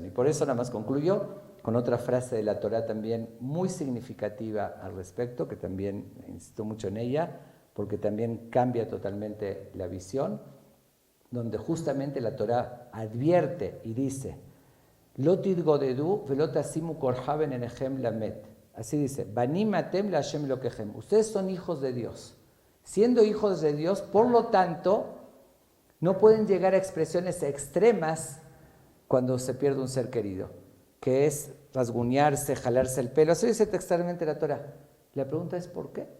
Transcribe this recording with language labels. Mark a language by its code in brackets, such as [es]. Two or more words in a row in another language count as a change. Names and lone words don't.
[es] Y por eso nada más concluyo con otra frase de la Torá también muy significativa al respecto, que también insisto mucho en ella, porque también cambia totalmente la visión, donde justamente la Torá advierte y dice, [he] לא תתגדדו ולא תשימו קרחה בין עיניכם למת. [es] Así dice, [he] בנים אתם לה׳ אלהיכם. [es] Ustedes son hijos de Dios. Siendo hijos de Dios, por lo tanto, no pueden llegar a expresiones extremas cuando se pierde un ser querido, que es rasguñarse, jalarse el pelo. Así dice textualmente la Torá. La pregunta es, ¿por qué?